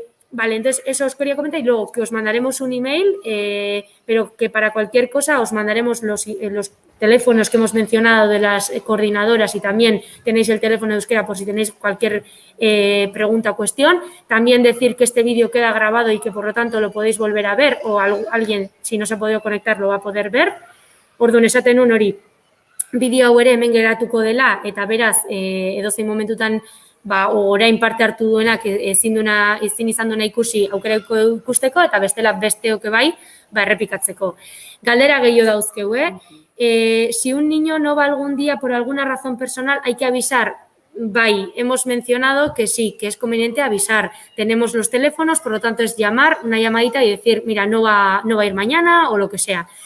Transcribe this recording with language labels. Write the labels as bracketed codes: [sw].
[es] Vale, entonces eso os quería comentar y luego que os mandaremos un email, pero que para cualquier cosa os mandaremos los teléfonos que hemos mencionado de las coordinadoras y también tenéis el teléfono de euskera por si tenéis cualquier pregunta o cuestión. También decir que este vídeo queda grabado y que por lo tanto lo podéis volver a ver o alguien, si no se ha podido conectar, lo va a poder ver. [eu] Orduan esaten hori, bideo hau ere hemen geratuko dela eta beraz edozein momentutan orain parte hartu duenak ezin izan duena ikusi aukerako ikusteko eta bestela besteok bai errepikatzeko. Galdera gehiago dauzkeu, [es] si un niño no va algún día por alguna razón personal, hay que avisar. Bai, hemos mencionado que sí, que es conveniente avisar. Tenemos los teléfonos, por lo tanto es llamar, una llamadita y decir, mira, no va a ir mañana o lo que sea.